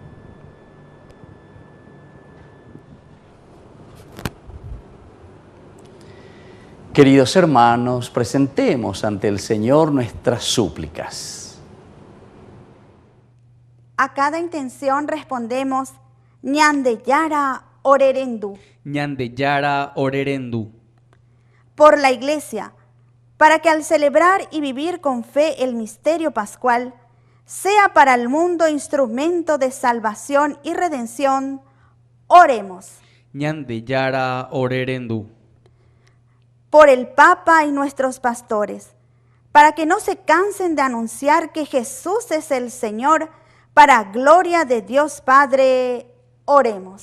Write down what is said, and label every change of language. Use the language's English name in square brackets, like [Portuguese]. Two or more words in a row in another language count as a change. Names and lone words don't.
[Spanish] Queridos hermanos, presentemos ante el Señor nuestras súplicas. A cada intención respondemos, [Guarani] ñandeyara orerendu. Ñandeyara orerendu. [Spanish] Por la Iglesia, para que al celebrar y vivir con fe el misterio pascual, sea para el mundo instrumento de salvación y redención, oremos. [Guarani] Ñandeyara orerendu. [Spanish] Por el Papa y nuestros pastores, para que no se cansen de anunciar que Jesús es el Señor, para gloria de Dios Padre, oremos.